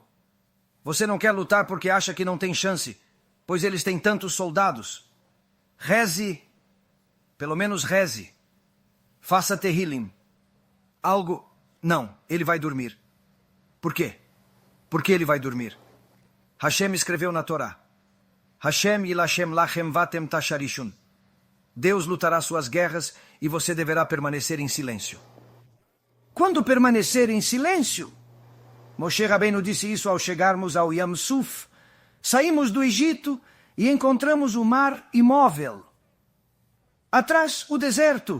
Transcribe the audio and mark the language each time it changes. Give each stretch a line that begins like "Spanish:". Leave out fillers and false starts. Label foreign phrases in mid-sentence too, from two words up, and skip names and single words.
Portuguese: Você não quer lutar porque acha que não tem chance, pois eles têm tantos soldados. Reze, pelo menos reze. Faça Tehillim. Algo... Não, ele vai dormir. Por quê? Por que ele vai dormir? Hashem escreveu na Torá.
Hebrew: השם ילחם לכם ואתם תחרישון.
Portuguese: Deus lutará suas guerras e você deverá permanecer em silêncio. Quando permanecer em silêncio? Moshe Rabbeinu disse isso ao chegarmos ao
Hebrew: ים סוף.
Portuguese: Saímos do Egito e encontramos o mar imóvel. Atrás, o deserto.